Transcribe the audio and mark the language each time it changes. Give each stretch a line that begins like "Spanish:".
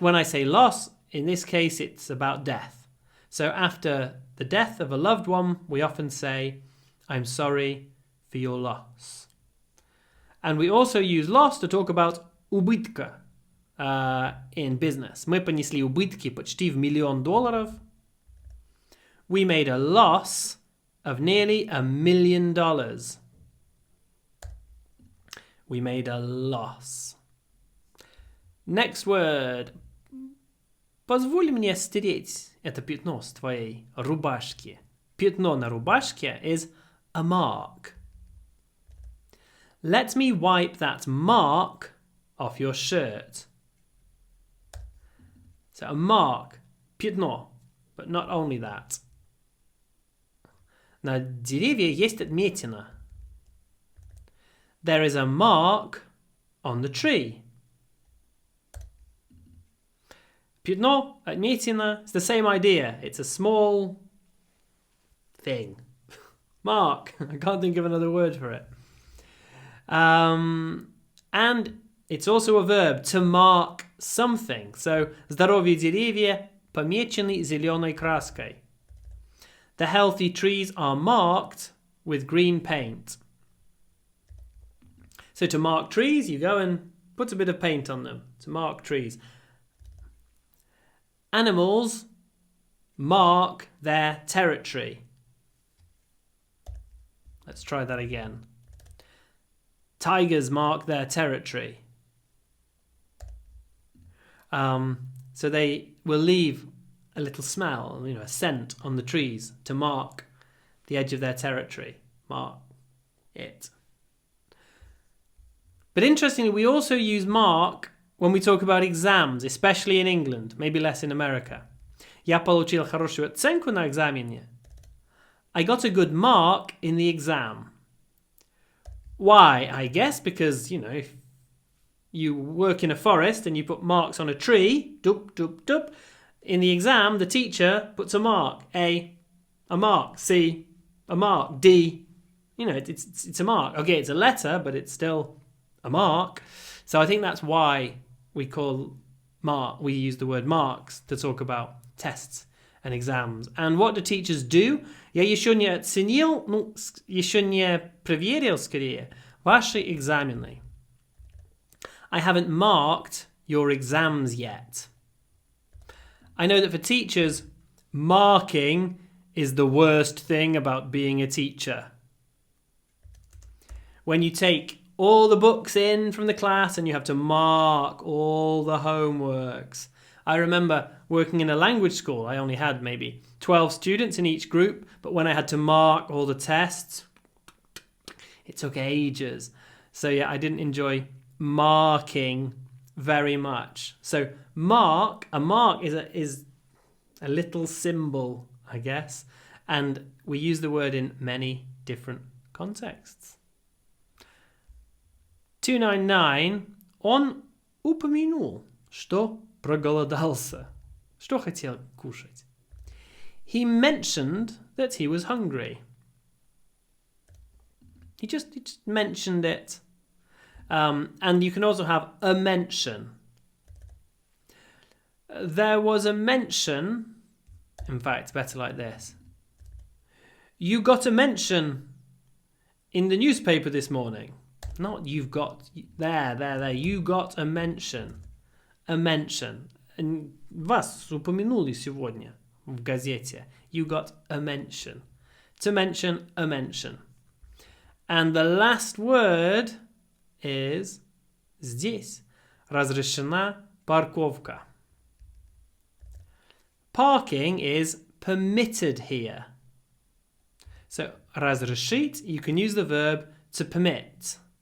English: When I say loss, in this case, it's about death. So after the death of a loved one, we often say, I'm sorry for your loss. And we also use loss to talk about
Russian: убытка
English: in business.
Russian: Мы понесли убытки почти в $1 million.
English: We made a loss of nearly $1 million. We made a loss. Next word.
Russian: Позволь мне стереть это пятно с твоей рубашки. Пятно на рубашке
English: is a mark. Let me wipe that mark off your shirt. So a mark,
Russian: пятно,
English: but not only that.
Russian: На дереве есть отметина.
English: There is a mark on the tree.
Russian: Пятно, отметина,
English: it's the same idea. It's a small thing. Mark. I can't think of another word for it. And it's also a verb, to mark something. So,
Russian: здоровые деревья помечены зеленой краской.
English: The healthy trees are marked with green paint. So to mark trees, you go and put a bit of paint on them. To mark trees. Animals mark their territory. Let's try that again. Tigers mark their territory. So they will leave a little smell, a scent on the trees to mark the edge of their territory. Mark it. But interestingly, we also use mark when we talk about exams, especially in England, maybe less in America.
Russian: Я получил хорошую оценку на экзамене.
English: I got a good mark in the exam. Why? I guess because, if you work in a forest and you put marks on a tree, dup, dup, dup, in the exam, the teacher puts a mark. A mark. C, a mark. D, it's a mark. Okay, it's a letter, but it's still a mark. So I think that's why we use the word marks to talk about tests and exams. And what do teachers do?
Russian: Я еще не оценил, еще не проверил, скорее, ваши экзамены.
English: I haven't marked your exams yet. I know that for teachers, marking is the worst thing about being a teacher. When you take all the books in from the class and you have to mark all the homeworks. I remember working in a language school. I only had maybe 12 students in each group, but when I had to mark all the tests, it took ages. So yeah, I didn't enjoy marking very much. So a mark is a little symbol, I guess, and we use the word in many different contexts. 299.
Russian: Он упомянул, что проголодался. Что хотел кушать.
English: He mentioned that he was hungry. He just mentioned it. And you can also have a mention. There was a mention. In fact, better like this. You got a mention in the newspaper this morning. Not you've got, there. You got a mention. a mention. Вас упомянули сегодня в газете. You got a mention. To mention, a mention. And the last word is
Russian: здесь. Разрешена парковка.
English: Parking is permitted here. So,
Russian: разрешить,
English: you can use the verb to permit.